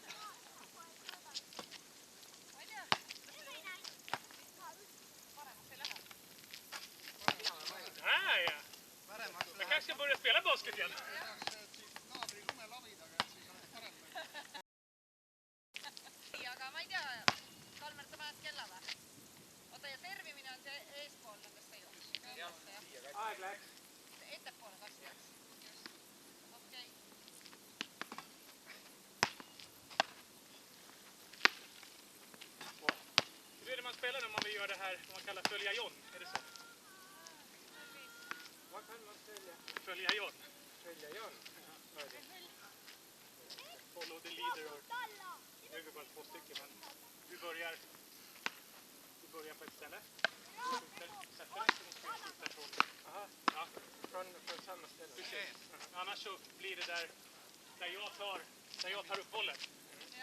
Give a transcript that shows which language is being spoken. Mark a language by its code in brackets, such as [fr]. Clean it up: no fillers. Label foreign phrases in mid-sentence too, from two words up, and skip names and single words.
[et] Ma ei tea. Paremaks ei lähe. Ja. [sv] Jag kanske ska börja spela basket igen. [et] naabri lumelavidaga, et siis oleks parem. Ei, aga ma ei tea. Kalmer, sa paned kella või? Oota, ja servimine on see eespool nendest seilust. Jah, siia kasti. Aeg läks. Ettepoole kasti läks. Okei. [sv] Hur är det man spelar när man vill göra det här, vad man kallar följa John? Är det så? Vad kan man följa? Följa John. Följa John? Ja, vad är det? [en] Follow the leader. [sv] Nu är vi bara 2 stycken, men vi börjar på ett ställe. Sätter den så måste vi skjuta från. Aha. Ja. Från samma ställe. Precis. Annars så blir det där jag tar upp bollen. Ja.